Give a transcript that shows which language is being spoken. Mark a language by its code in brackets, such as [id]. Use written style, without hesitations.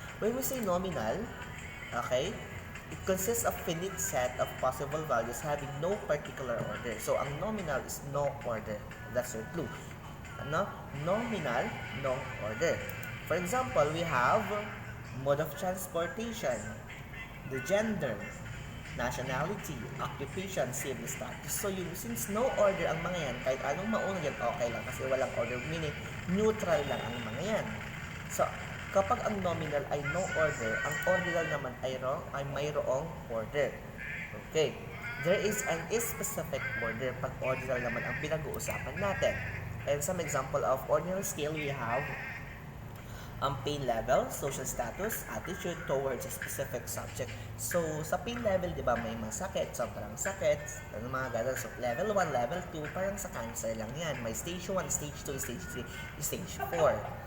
[en] When we say nominal, okay, it consists of finite set of possible values having no particular order. So, ang nominal is no order. That's your clue. Nominal, no order. For example, we have mode of transportation, the gender, nationality, occupation, civil status. [tl] So, [en] since no order [tl] ang mga yan, kahit anong mauna yan, okay lang kasi walang order, meaning neutral lang ang mga yan. So, kapag ang nominal ay [en] no order, [tl] ang ordinal naman ay mayroong order. [en] Okay. There is an specific order [tl] pag ordinal naman ang pinag-uusapan natin. [en] And some example of ordinal scale, we have Pain level, social status, attitude towards a specific subject. [tl] So, sa pain level, di ba, may mga sakit, sobrang sakit, ano mga ganun. So, [en] level 1, level 2, [tl] parang sa cancer lang yan. [en] May stage 1, stage 2, stage 3, stage 4.